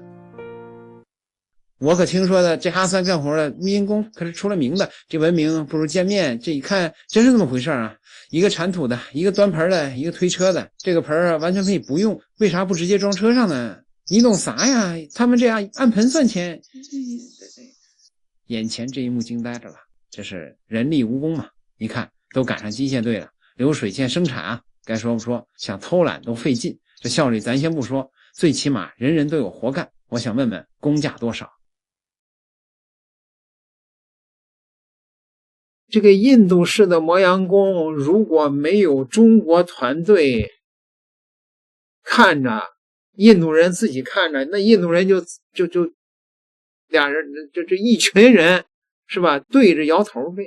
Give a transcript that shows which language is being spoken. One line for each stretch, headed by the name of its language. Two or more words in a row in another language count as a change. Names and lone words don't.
Chinese: 我可聽說的這哈三幹活的密銀工可是出了名的，這文明不如見面，這一看真是這麼回事啊！一個鏟土的，一個端盆的，一個推車的，這個盆啊完全可以不用，為啥不直接裝車上呢？你懂啥呀？他們這樣按盆算錢。眼前這一幕驚呆着了，這是人力蜈蚣嘛？你看都趕上機械隊了，流水線生產啊，該說不說，想偷懶都費勁，這效率咱先不說，最起碼人人都有活幹。我想問問工價多少？這個印度式的磨洋工，如果沒有中國團隊看着，印度人自己看着，那印度人就倆人就一群人是吧，對着搖頭唄。